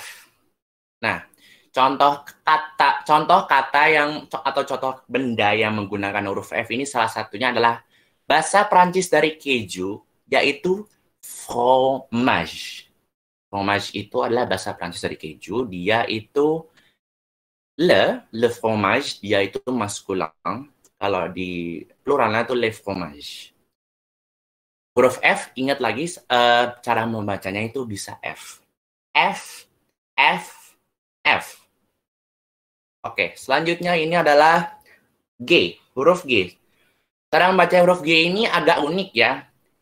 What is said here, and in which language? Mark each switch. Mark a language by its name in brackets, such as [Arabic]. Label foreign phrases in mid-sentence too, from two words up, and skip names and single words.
[Indonesian] Nah, contoh kata atau contoh benda yang menggunakan huruf F ini salah satunya adalah bahasa Prancis dari keju, yaitu fromage. Fromage itu adalah bahasa Prancis dari keju. Dia itu [French] le fromage, [Indonesian] dia itu maskulin. Kalau di pluralnya itu [French] le fromage. [Indonesian] Huruf F, ingat lagi cara membacanya itu bisa F. F, F, F. Oke, selanjutnya ini adalah G, huruf G. Cara membaca huruf G ini agak unik ya.